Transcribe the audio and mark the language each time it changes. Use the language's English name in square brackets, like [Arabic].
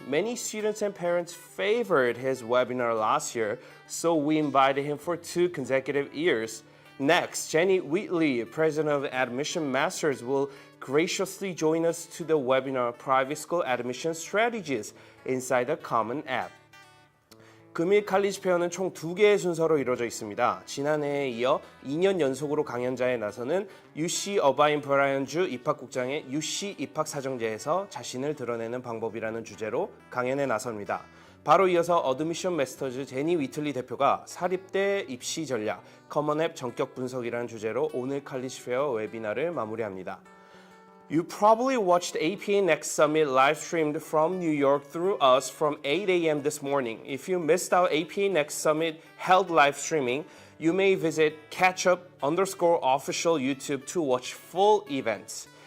[English] Many students and parents favored his webinar last year, so we invited him for 2 consecutive years. Next, Jenny Wheatley, President of Admission Masters, will graciously join us to the webinar Private School Admission Strategies Inside the Common App. [Korean] 금일 칼리지페어는 총 2개의 순서로 이루어져 있습니다. 지난해에 이어 2년 연속으로 강연자에 나서는 UC 어바인 브라이언 주 입학국장의 UC 입학사정제에서 자신을 드러내는 방법이라는 주제로 강연에 나섭니다. 바로 이어서 어드미션 마스터즈 제니 위틀리 대표가 사립대 입시 전략, 커먼앱 전격 분석이라는 주제로 오늘 칼리지페어 웨비나를 마무리합니다. [English] You probably watched APA Next Summit live streamed from New York through us from 8 a.m. this morning. If you missed out APA Next Summit held live streaming, you may visit catchup_official YouTube to watch full events.